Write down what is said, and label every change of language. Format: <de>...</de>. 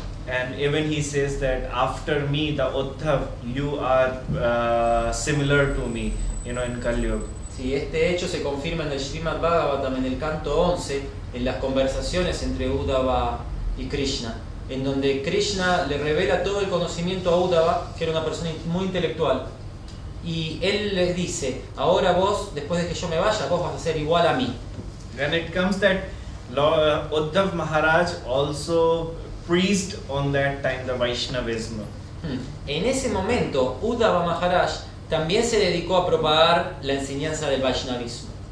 <en>And even he says that after me, the Uddhav, you are similar to me, in Kali Yuga.</en> <es>Sí, este hecho se confirma en el Srimad Bhagavatam, en el canto 11, en las conversaciones entre Uddhava y Krishna, en donde Krishna le revela todo el conocimiento a Uddhava, que era una persona muy intelectual, y él les dice: ahora vos, después de que yo me vaya, vos vas a ser igual a mí.</es> <en>When it comes that Uddhav Maharaj also preached on that time the Vaishnavism.</en> <es>En ese momento, Uddhava Maharaj también se dedicó a propagar la enseñanza del Vaishnavismo.</es>